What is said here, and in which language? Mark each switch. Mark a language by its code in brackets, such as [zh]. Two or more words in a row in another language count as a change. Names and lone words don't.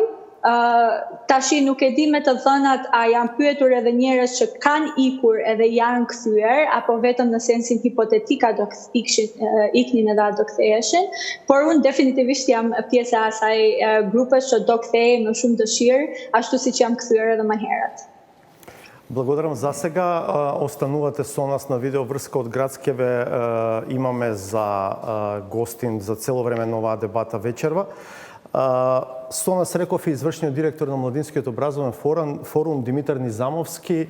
[sq] Tashi nuk e di me të dhënat a janë pyetur edhe njerëz që kanë ikur edhe janë kthyer, apo vetëm në sensin hipotetik a do iknin edhe a do ktheheshin, por unë definitivisht jam pjesë e asaj grupes që do kthehej me shumë dëshirë, ashtu siç jam kthyer edhe më herët. [mk] Благодарам. За сега останувате со нас на видеоврска од Градскеве. Имаме за гостин за цело време на оваа дебата вечерва. Со нас реков и извршниот директор на Младинскиот образовен форум Димитар Низамовски.